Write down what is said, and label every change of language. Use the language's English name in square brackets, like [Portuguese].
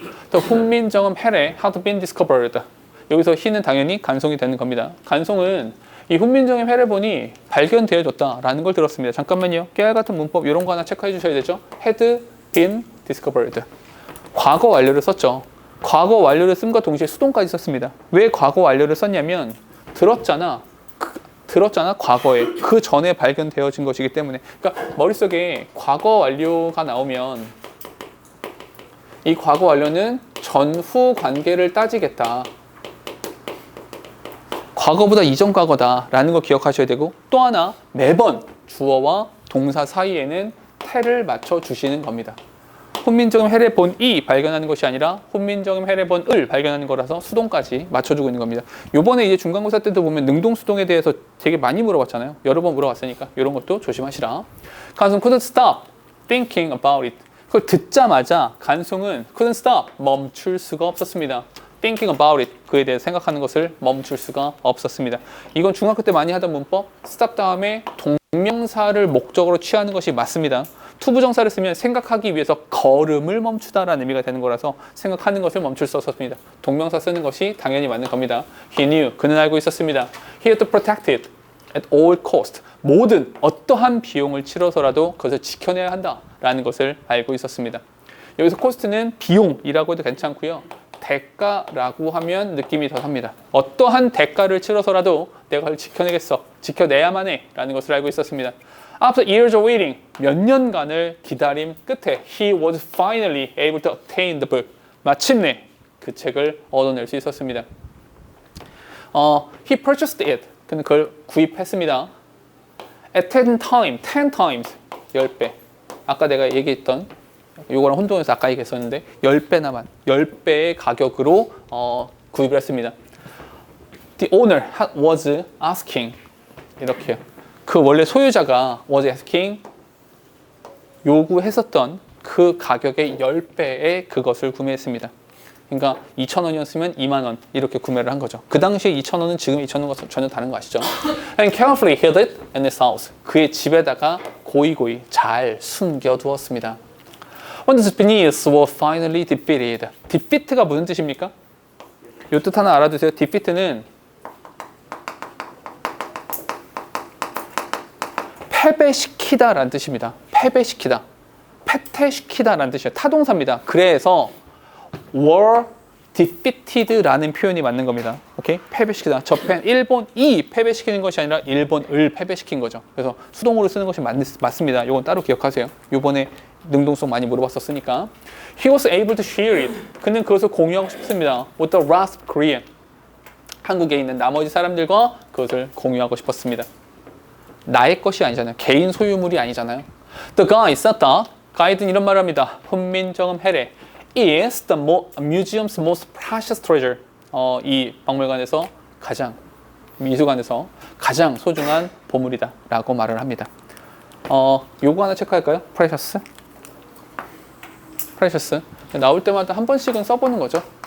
[English] The 훈민정음 해례 had been discovered. [Korean] 여기서 he는 당연히 간송이 되는 겁니다. 간송은 이 훈민정음 해례본이 발견되어졌다라는 걸 들었습니다. 잠깐만요. 깨알 같은 문법 이런 거 하나 체크해 주셔야 되죠. [English] had been discovered. [Korean] 과거 완료를 썼죠. 과거 완료를 쓴과 동시에 수동까지 썼습니다. 왜 과거 완료를 썼냐면 들었잖아 과거에 그 전에 발견되어진 것이기 때문에. 그러니까 머릿속에 과거 완료가 나오면 이 과거 완료는 전후 관계를 따지겠다. 과거보다 이전 과거다라는 걸 기억하셔야 되고 또 하나 매번 주어와 동사 사이에는 태를 맞춰 주시는 겁니다. 훈민정음 해례본이 발견하는 것이 아니라 훈민정음 해례본을 발견하는 거라서 수동까지 맞춰주고 있는 겁니다. 요번에 이제 중간고사 때도 보면 능동수동에 대해서 되게 많이 물어봤잖아요. 여러 번 물어봤으니까 이런 것도 조심하시라. [English] 간송 couldn't stop thinking about it. [Korean] 그걸 듣자마자 간송은 [English] couldn't stop [Korean] 멈출 수가 없었습니다. [English] thinking about it [Korean] 그에 대해 생각하는 것을 멈출 수가 없었습니다. 이건 중학교 때 많이 하던 문법 stop 다음에 동명사를 목적으로 취하는 것이 맞습니다. 투부정사를 쓰면 생각하기 위해서 걸음을 멈추다라는 의미가 되는 거라서 생각하는 것을 멈출 수 없었습니다. 동명사 쓰는 것이 당연히 맞는 겁니다. [English] He knew [Korean] 그는 알고 있었습니다. [English] He had to protect it at all cost [Korean] 모든 어떠한 비용을 치러서라도 그것을 지켜내야 한다라는 것을 알고 있었습니다. 여기서 cost는 비용이라고 해도 괜찮고요. 대가라고 하면 느낌이 더 삽니다. 어떠한 대가를 치러서라도 내가 그걸 지켜내겠어. 지켜내야만 해. 라는 것을 알고 있었습니다. [English] After years of waiting, [Korean] 몇 년간을 기다림 끝에 [English] he was finally able to obtain the book. [Korean] 마침내 그 책을 얻어낼 수 있었습니다. [English] He purchased it. [Korean] 그는 그걸 구입했습니다. [English] At 10 times, [Korean] 10배. 아까 내가 얘기했던 요거랑 혼동해서 아까 얘기했었는데 10배의 가격으로 구입을 했습니다. [English] The owner was asking [Korean] 이렇게요. 그 원래 소유자가 [English] was asking [Korean] 요구했었던 그 가격의 10배의 그것을 구매했습니다. 그러니까 2,000원이었으면 2만 원 이렇게 구매를 한 거죠. 그 당시에 2,000원은 지금 2,000원과 전혀 다른 거 아시죠? [English] And carefully hid it in his house. [Korean] 그의 집에다가 고이고이 잘 숨겨두었습니다. [English] When the Japanese were finally defeated. [Korean] defeat가 무슨 뜻입니까? 이 뜻 하나 알아두세요. defeat는 패배시키다라는 뜻입니다. 패배시키다. 패퇴시키다라는 뜻이에요. 타동사입니다. 그래서 were defeated라는 표현이 맞는 겁니다. 오케이? 패배시키다. 일본이 패배시키는 것이 아니라 일본을 패배시킨 거죠. 그래서 수동으로 쓰는 것이 맞습니다. 이건 따로 기억하세요. 이번에 능동성 많이 물어봤었으니까. [English] He was able to share it. [Korean] 그는 그것을 공유하고 싶습니다. [English] With the rest of Korea. [Korean] 한국에 있는 나머지 사람들과 그것을 공유하고 싶었습니다. 나의 것이 아니잖아요. 개인 소유물이 아니잖아요. [English] The guy said that. [Korean] 가이드는 이런 말을 합니다. [English] 훈민정음 해례 is the museum's most precious treasure. [Korean] 이 박물관에서 미술관에서 가장 소중한 보물이다 라고 말을 합니다. 요거 하나 체크할까요? precious. 나올 때마다 한 번씩은 써보는 거죠.